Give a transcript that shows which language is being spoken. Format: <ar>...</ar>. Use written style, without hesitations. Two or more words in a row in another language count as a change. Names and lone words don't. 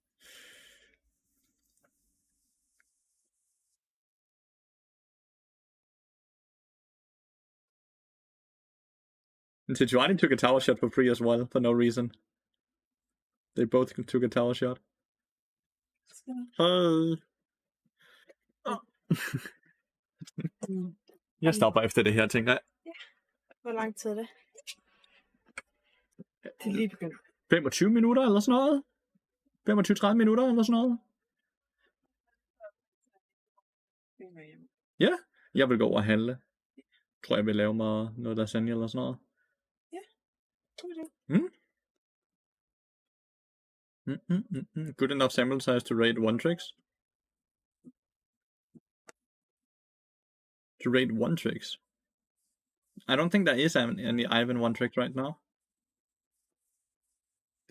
<en>And Sejuani took a tower shot for free as well, for no reason. They both took a tower shot.</en> <da>Jeg stopper efter det her, tænker jeg. Hvor lang tid er det? Det er lige begyndt. 25 minutter eller sådan noget? 25-30 minutter eller sådan noget? Ja, jeg vil gå over og handle. Tror jeg vil lave mig noget lasagne eller sådan noget. Ja, god idé.</da> <en>Good enough sample size to rate one tricks? To rate one tricks? I don't think there is any Ivan one trick right now.</en>